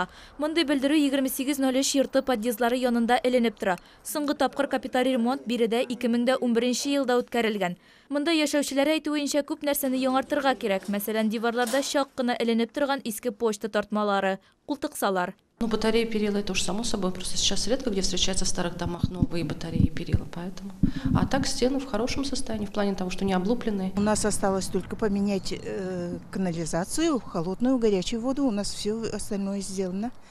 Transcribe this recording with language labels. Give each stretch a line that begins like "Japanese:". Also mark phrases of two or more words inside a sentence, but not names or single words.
Tatar: Мондый белдерү 2803 йорты подъездлары янында эленеп тора. Соңгы тапкыр капиталь ремонт биредә 2011 елда үткәрелгән. Монда яшәүчеләр әйтүенчә күп нәрсәне яңартырга кирәк. Мәсәлән, диварларда чак кына эленеп торган иске почта тартмалары, култыксалар.
Russian: Ну, батареи, перила, это уж само собой, просто сейчас редко где встречаются в старых домах новые батареи и перила, поэтому. А так стены в хорошем состоянии, в плане того, что не облупленные. У нас осталось только поменять канализацию, холодную, горячую воду, у нас все остальное сделано.